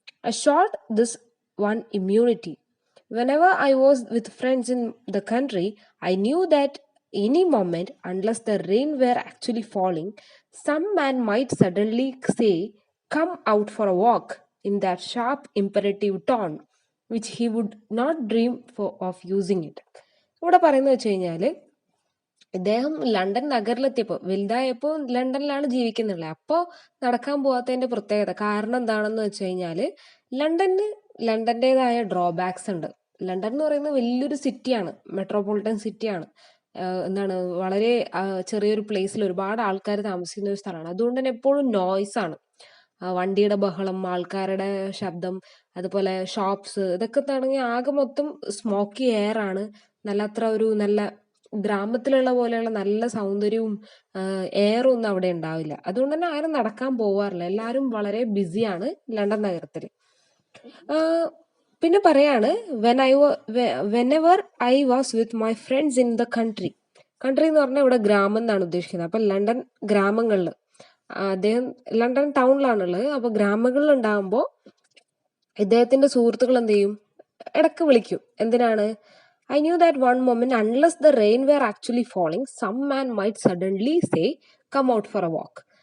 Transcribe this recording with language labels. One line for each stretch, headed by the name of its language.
English: I shot this one immunity. Whenever I was with friends in the country, I knew that any moment, unless the rain were actually falling, some man might suddenly say, "Come out for a walk," in that sharp imperative tone, which he would not dream of using it.
Malayalam: ഇവിടെ പറയുന്നത് വെച്ച് കഴിഞ്ഞാൽ, ഇദ്ദേഹം London നഗരിലെത്തിയപ്പോൾ, വലുതായപ്പോൾ ലണ്ടനിലാണ് ജീവിക്കുന്നുള്ളത്. അപ്പോൾ നടക്കാൻ പോകാത്തതിന്റെ പ്രത്യേകത കാരണം എന്താണെന്ന് വെച്ച് കഴിഞ്ഞാൽ, ലണ്ടൻ്റെതായ ഡ്രോബാക്സ് ഉണ്ട്. ലണ്ടൻ എന്ന് പറയുന്നത് വലിയൊരു സിറ്റിയാണ്, മെട്രോപൊളിറ്റൻ സിറ്റിയാണ്. വളരെ ചെറിയൊരു പ്ലേസിൽ ഒരുപാട് ആൾക്കാർ താമസിക്കുന്ന ഒരു സ്ഥലമാണ്. അതുകൊണ്ട് തന്നെ എപ്പോഴും നോയ്സ് ആണ്, വണ്ടിയുടെ ബഹളം, ആൾക്കാരുടെ ശബ്ദം, അതുപോലെ ഷോപ്സ്, ഇതൊക്കെ തുടങ്ങി ആകെ മൊത്തം സ്മോക്കി എയർ ആണ്. നല്ല ഗ്രാമത്തിലുള്ള പോലെയുള്ള നല്ല സൗന്ദര്യവും എയറും ഒന്നും അവിടെ ഉണ്ടാവില്ല. അതുകൊണ്ട് തന്നെ ആരും നടക്കാൻ പോവാറില്ല, എല്ലാവരും വളരെ ബിസിയാണ് ലണ്ടൻ നഗരത്തിൽ. പിന്നെ പറയാണ്,
English: whenever I was with my friends in the country
Malayalam: എന്ന് പറഞ്ഞാൽ ഇവിടെ ഗ്രാമം എന്നാണ് ഉദ്ദേശിക്കുന്നത്. അപ്പൊ ലണ്ടൻ ഗ്രാമങ്ങളിൽ, അദ്ദേഹം ലണ്ടൻ ടൗണിലാണുള്ളത്. അപ്പൊ ഗ്രാമങ്ങളിൽ ഉണ്ടാകുമ്പോൾ ഇദ്ദേഹത്തിന്റെ സുഹൃത്തുക്കൾ എന്ത് ചെയ്യും, ഇടക്ക് വിളിക്കും. എന്തിനാണ്?
English: I knew that one moment, unless the rain were actually falling, some man might suddenly say, "Come out for a walk."